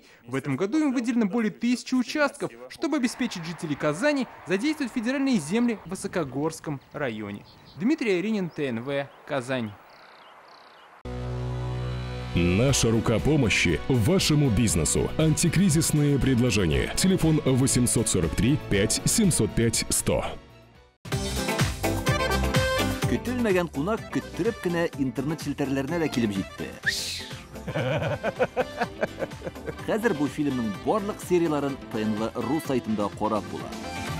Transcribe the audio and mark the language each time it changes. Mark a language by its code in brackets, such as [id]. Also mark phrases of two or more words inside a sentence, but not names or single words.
[ru] В этом году им выделено более 1000 участков. Чтобы обеспечить жителей Казани, задействовать федеральные земли в Высокогорском районе. Дмитрий Аринин, ТНВ, Казань. Наша рука помощи вашему бизнесу. Антикризисные предложения. Телефон 843 5 705 100. [tt] Көтелмәгән кунак көттөреп кенә интернет челтәрләренә дә килеп җитте. Хәзер бу фильмның барлык серияларын ТНВ.ру сайтында карап була.